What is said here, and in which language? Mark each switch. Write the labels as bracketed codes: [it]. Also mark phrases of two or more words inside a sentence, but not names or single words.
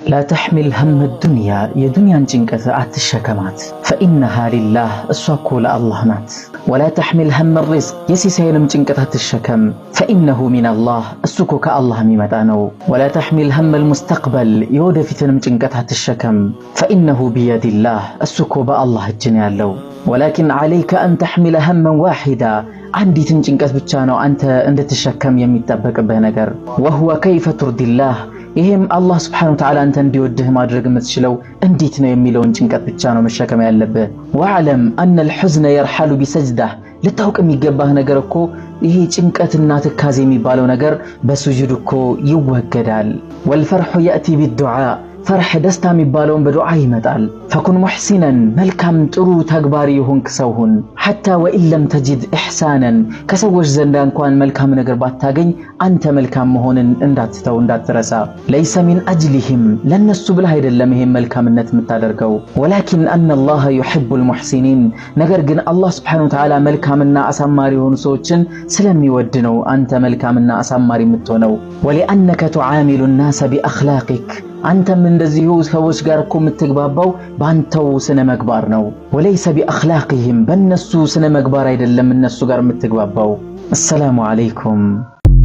[ar] لا تحمل هم الدنيا [am] የዱንያ ጭንቀት አትሸከማት [ar] فإنها لله [am] እሷኮ ለአላህ ናት [ar] ولا تحمل هم الرزق [am] የሲሳይንም ጭንቀት አትሸከም [ar] فإنه من الله [am] እሱኮ ከአላህ የሚመጣ ነው [ar] ولا تحمل هم المستقبل [am] የወደፊትንም ጭንቀት አትሸከም [ar] فإنه بيد الله [am] እሱኮ በአላህ እጅ ነው ያለው [ar] ولكن عليك أن تحمل هما واحدا [am] አንዲትን ጭንቀት ብቻ ነው አንተ እንድትሸከም የሚጠበቅብህ ነገር [ar] وهو كيف ترضي الله [am] ይሄም አላህ [ar] سبحانه و تعالى [am] አንተ እንዲወድህ ማድረግ የምትችለው እንዴት ነው የሚለውን ጭንቀት ብቻ ነው መሸከም ያለብህ ወአለም [ar] ان الحزن يرحل بسجده [am] ለታውቅ የሚገባህ ነገር እኮ ይሄ ጭንቀትና ትካዜ የሚባለው ነገር በሱጁድ እኮ ይወገዳል [ar] والفرح ياتي بالدعاء فرح [am] ደስታ የሚባለውን በዱዓ ይመጣል فكن محسنا መልካም ጥሩ ተግባሪ ይሁንክ ሰውሁን [ar] حتى وان لم تجد احسانا [am] ከሰዎች ዘንድ እንኳን መልካም ነገር ባታገኝ አንተ መልካም መሆንን እንዳትተው እንዳትረሳ [ar] ليس من اجلهم [am] ለነሱ ብለህ አይደለም ይሄ መልካምነት የምታደርገው [ar] ولكن ان الله يحب المحسنين [am] ነገር ግን አላህ [ar] سبحانه و تعالى [am] መልካምና አሳማሪ የሆኑ ሰዎችን ስለሚወድ ነው አንተ መልካምና አሳማሪ የምትሆነው [ar] ولانك تعامل الناس باخلاقك [am] አንተም እንደዚሁ ሰዎች ጋር እኮ የምትግባባው ባንተው ስነ መግባር ነው [ar] وليس باخلاقهم [am] በእነሱ ስነ መግባር አይደለም እነሱ ጋር የምትግባባው [ar] السلام عليكم